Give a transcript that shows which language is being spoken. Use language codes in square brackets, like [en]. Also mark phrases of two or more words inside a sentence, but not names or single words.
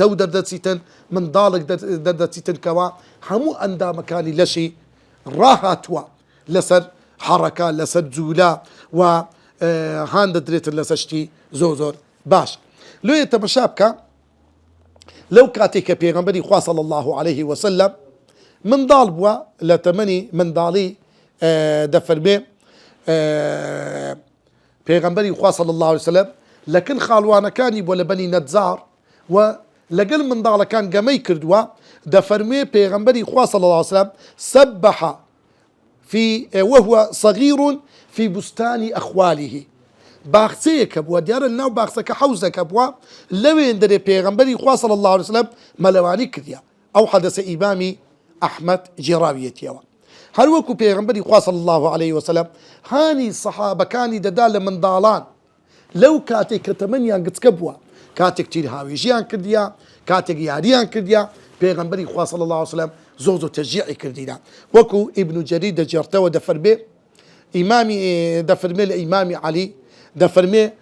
[ckb] و دەردەچیتن منداڵێک دەردەچیتن کەوا هەموو ئەندامەکانی لەشی ڕاهاتووە لەسەر حەرەکە لەسەر جوولە و هان دەدرێتن لەسەر شتی زۆر زۆر باش لۆیە تەمەشا بکە لەو کاتێک کە پێغەمبەری خوا [ar] صلی الله عليه وسلم [ckb] منداڵ بووە لە تەمەنی منداڵی دەفەرمێ پێغەمبەری خوا [ar] صلی الله عليه وسلم [ckb] لەکن خاڵوانەکانی بۆ لە بەنی نەجار و لەگەڵ منداڵەکان گەمەی کردووە دەفەرمێ پێغەمبەری خوا [ar] صلی الله عليه وسلم [ckb] سبح [ar] وهو صغير في بستان أخواله [ckb] باخچەیەکە بووە دیارە ناو باخچەکە حەوزەکە بووە لەوێن دەرێ پێغەمبەری خوا [ar] صلی الله عليه وسلم [ckb] مەلەوانی کردیا ئەو حەدەسە ئیمامی ئەحمەد جێڕاویەتیەوە هەروەکو پێغەمبەری خوا [ar] صلی الله عليه وسلم [ckb] هانی سەحابەکانی دەدا لە منداڵان لەو کاتێک کە تەمەنیان گچکە بووە کاتێک تیر هاوێژیان کردیا کاتێک یاریان کردیا پێغەمبەری خوا [ar] صلی الله عليه وسلم [ckb] زۆر زۆر تەشجیعی کردینا وەکو ئیبن جەریر دەجێڕتەوە دەفەرمێ ئیمامی دەفەرمێ لە ئیمامی عەلی دەفەرمێ